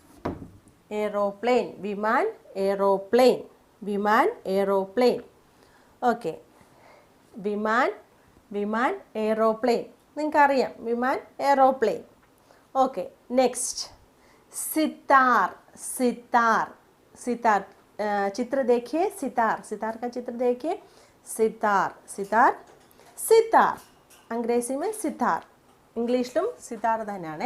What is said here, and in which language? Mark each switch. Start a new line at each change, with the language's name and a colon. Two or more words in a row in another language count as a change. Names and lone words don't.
Hindi: विमान एरोप्लेन.
Malayalam: ഓക്കെ, വിമാൻ, വിമാൻ, എയ്റോപ്ലെയിൻ, നിങ്ങൾക്കറിയാം വിമാൻ, എയ്റോപ്ലെയിൻ.
English: okay, next
Hindi: सितार, सितार, सितार, चित्र देखिए, सितार, सितार का चित्र देखिए, सितार, सितार, सितार, अंग्रेजी में सितार,
Malayalam: ഇംഗ്ലീഷിലും സിത്താർ തന്നെയാണ്.